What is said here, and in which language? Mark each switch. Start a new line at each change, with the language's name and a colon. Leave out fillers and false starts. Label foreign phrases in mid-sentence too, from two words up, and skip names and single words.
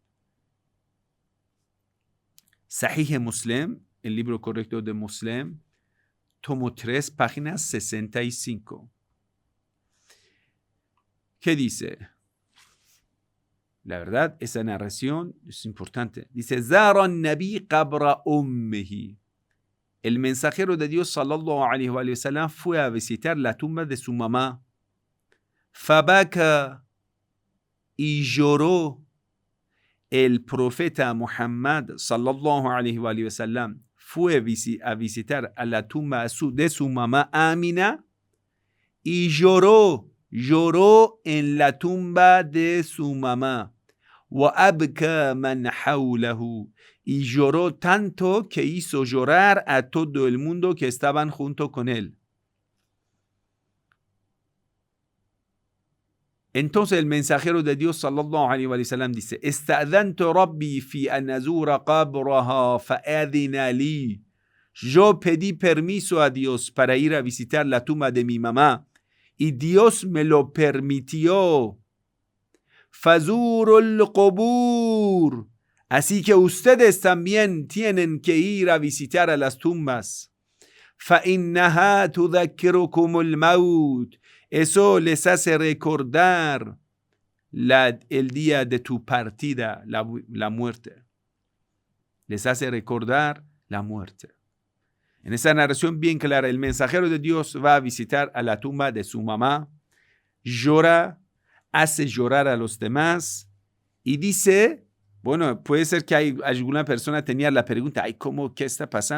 Spanish: Sahih Muslim, el libro correcto de Muslim, tomo 3, página 65. ¿Qué dice? La verdad, esa narración es importante. Dice,
Arabic: زار النبي قبر أمه.
Spanish: El mensajero de Dios,
Arabic: صلى الله عليه وسلم,
Spanish: fue a visitar la tumba de su mamá. Fabaka, y lloró. el profeta Muhammad
Arabic: صلى الله عليه وسلم
Spanish: fue a visitar a la tumba de su mamá Amina y lloró en la tumba de su mamá.
Arabic: وَأَبْكَى مَنْ حَوْلَهُ,
Spanish: y lloró tanto que hizo llorar a todo el mundo que estaban junto con él. Entonces el mensajero de Dios
Arabic: صلى الله عليه وسلم dice: "استأذنت ربي في أن أزور قبرها فأذن لي."
Spanish: Yo pedí permiso a Dios para ir a visitar la tumba de mi mamá y Dios me lo permitió.
Arabic: فزوروا القبور.
Spanish: Así que ustedes también tienen que ir a visitar a las tumbas.
Arabic: فَإِنَّهَا تُذَكِّرُكُمُ الْمَوْتِ.
Spanish: Eso les hace recordar el día de tu partida, la muerte. Les hace recordar la muerte. En esa narración bien clara, el mensajero de Dios va a visitar a la tumba de su mamá, llora, hace llorar a los demás y dice, bueno, puede ser que alguna persona tenía la pregunta, ¿qué está pasando?